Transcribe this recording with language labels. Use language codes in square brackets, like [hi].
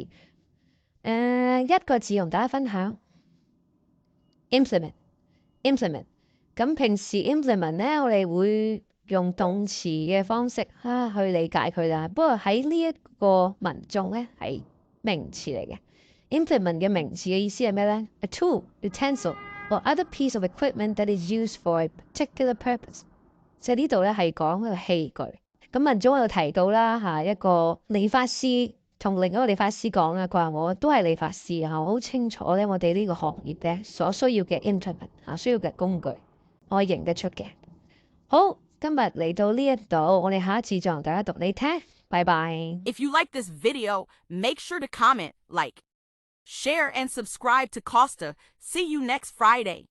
[yue] 一個字同大家分享 implement。咁平時 implement 咧，我哋會用動詞嘅方式去理解佢啦。不過喺呢一個文中咧係名詞嚟嘅。implement 嘅名詞嘅意思係咩咧？ [en] A tool, utensil, or other piece of equipment that is used for a particular purpose。 [yue] 即係呢度咧係講一個器具。咁文中有提到啦一個理髮師同另一個理髮師講佢話我都係理髮師我好清楚咧我哋呢個行業咧所需要嘅 instrument 需要嘅工具，我認得出嘅。好，今日嚟到呢一度，我哋下一次再同大家讀你聽，拜拜。 [en] If you like this video, make sure to comment, like, share, and subscribe to Costa. See you next Friday.